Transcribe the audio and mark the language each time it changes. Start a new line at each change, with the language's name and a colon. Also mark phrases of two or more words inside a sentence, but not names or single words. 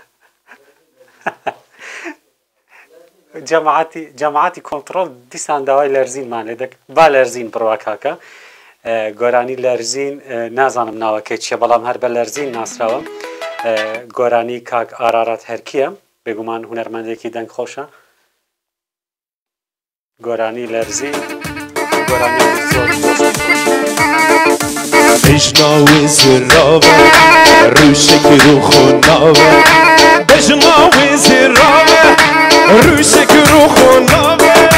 Central Kurdish: جەماعەتی کۆنتڕۆڵ دیسان داوای لەرزینمان لێ دەکەن با لەرزین بڕوا کاکە گۆرانی لەرزین نازانم ناوەکەی چییە بەڵام هەر بە لەرزین ناسراوە گۆرانی کاک ئارارەت هەرکیە بێگومان هونەرمەندێکی دەنگ خۆشە گۆرانی لەرزین گۆرانی زۆر
Kurdish: بشناوی زراوه روشک رو خوناوه بشناوی زراوه روشک رو خوناوه